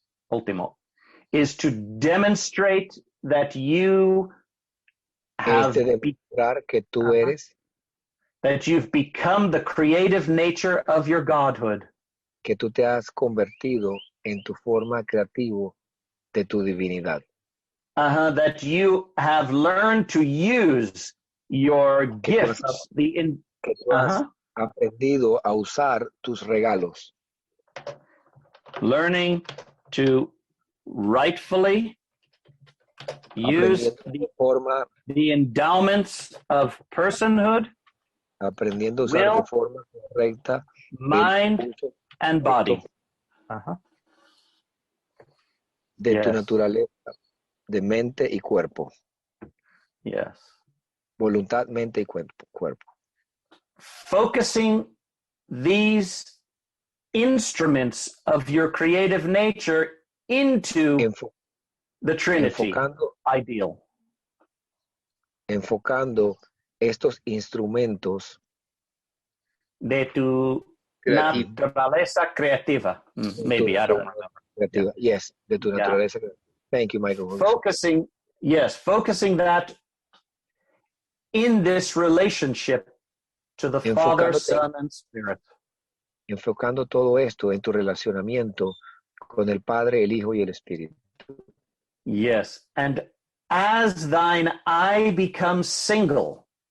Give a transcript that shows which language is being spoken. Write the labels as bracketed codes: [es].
[es] último [en] is to demonstrate that you have [es] demostrar que tú eres, [en] that you've become the creative nature of your godhood. [es] Que tú te has convertido en tu forma creativa de tu divinidad. [en] That you have learned to use your gifts. [es] Que tú has aprendido a usar tus regalos. [en] Learning to rightfully use the endowments of personhood, [es] aprendiendo a usar de forma correcta [en] mind and body. [es] De tu naturaleza, de mente y cuerpo. [en] Yes. [es] Voluntad, mente y cuerpo. [en] Focusing these instruments of your creative nature into the Trinity ideal. [es] enfocando estos instrumentos de tu Creativo. naturaleza creativa. de tu [en] Maybe, I don't [es] naturaleza [en] remember. [es] creativa. Yes, de tu [en] Yeah. [es] naturaleza creativa. [en] Thank you, [es] Michael. [en] Focusing that in this relationship to the Father, [es] Enfocándote, [en] Son, and Spirit. [es] enfocando todo esto en tu relacionamiento con el Padre, el Hijo y el Espíritu. [en] Yes. And as thine eye becomes single,